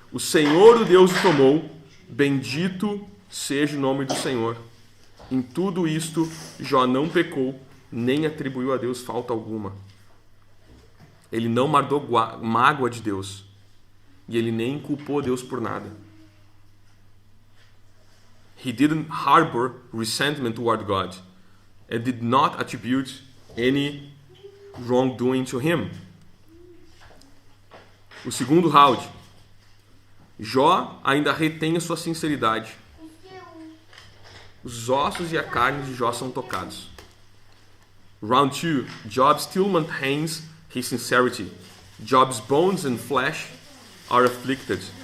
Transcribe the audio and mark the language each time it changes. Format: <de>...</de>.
<pt>O Senhor, o Deus, o tomou. Bendito seja o nome do Senhor. Em tudo isto, Jó não pecou, nem atribuiu a Deus falta alguma. Ele não guardou mágoa de Deus. E ele nem culpou Deus por nada.</pt> <en>He didn't harbor resentment toward God and did not attribute any wrongdoing to him.</en> <pt>O segundo round. Jó ainda retém a sua sinceridade. Os ossos e a carne de Jó são tocados.</pt> <en>Round 2. Job still maintains his sincerity. Job's bones and flesh are afflicted.</en>